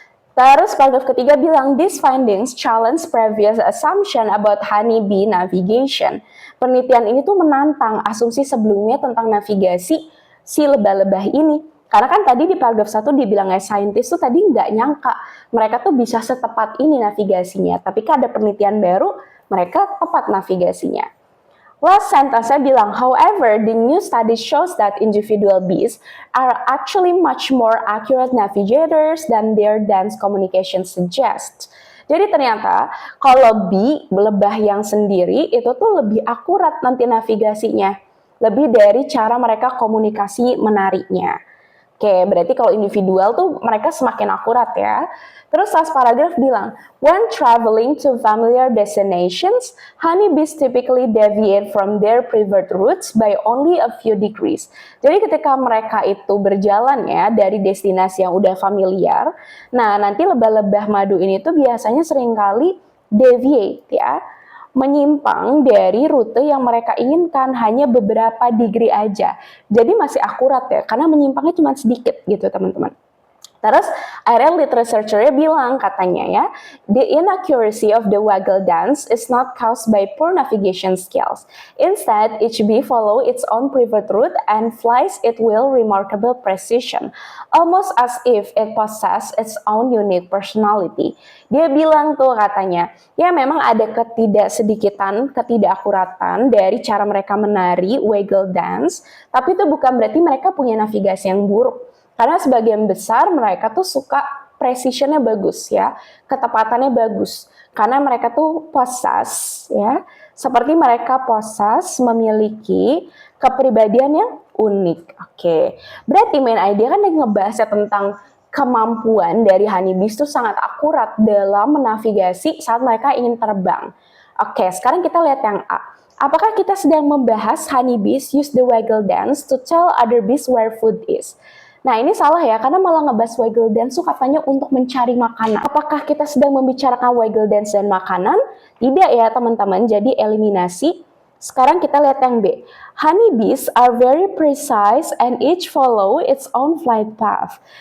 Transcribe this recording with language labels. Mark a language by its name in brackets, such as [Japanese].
[Indonesian] Terus paragraf ketiga bilang, [English] these findings challenge previous assumption about honeybee navigation. [Indonesian] Penelitian ini tuh menantang asumsi sebelumnya tentang navigasi si lebah-lebah ini. Karena kan tadi di paragraf 1 dibilangnya saintis tuh tadi nggak nyangka mereka tuh bisa setepat ini navigasinya. Tapi kan ada penelitian baru, mereka tepat navigasinya. [English] Last sentence-nya [Indonesian] bilang, [English] however, the new study shows that individual bees are actually much more accurate navigators than their dense communication suggests. [Indonesian] Jadi ternyata kalau lebah yang sendiri itu tuh lebih akurat nanti navigasinya. Lebih dari cara mereka komunikasi menariknya. Oke, berarti kalau individual tuh mereka semakin akurat ya. Terus [English] last paragraf bilang, when traveling to familiar destinations, honeybees typically deviate from their preferred routes by only a few degrees. [Indonesian] Jadi ketika mereka itu berjalan ya dari destinasi yang udah familiar, nah nanti lebah-lebah madu ini tuh biasanya seringkali deviate ya, menyimpang dari rute yang mereka inginkan hanya beberapa degree aja. Jadi masih akurat ya, karena menyimpangnya cuma sedikit gitu teman-teman. Terus akhirnya lead researcher-nya bilang katanya ya, [English] the inaccuracy of the waggle dance is not caused by poor navigation skills. Instead, each bee follow its own preferred route and flies it with remarkable precision, almost as if it possess its own unique personality. [Indonesian] Dia bilang tuh katanya, ya memang ada ketidakakuratan dari cara mereka menari waggle dance, tapi itu bukan berarti mereka punya navigasi yang buruk. Karena sebagian besar mereka tuh suka precisionnya bagus ya, ketepatannya bagus. Karena mereka tuh possess ya, seperti mereka possess memiliki kepribadian yang unik. Oke, berarti main idea kan yang ngebahasnya tentang kemampuan dari honeybees tuh sangat akurat dalam menavigasi saat mereka ingin terbang. Oke, sekarang kita lihat yang A. Apakah kita sedang membahas [English] honeybees use the waggle dance to tell other bees where food is? [Indonesian] Nah ini salah ya, karena malah ngebahas waggle dance tuh katanya untuk mencari makanan. Apakah kita sedang membicarakan waggle dance dan makanan? Tidak ya teman-teman, jadi eliminasi. Sekarang kita lihat yang B. [English] Honeybees are very precise and each follow its own flight path.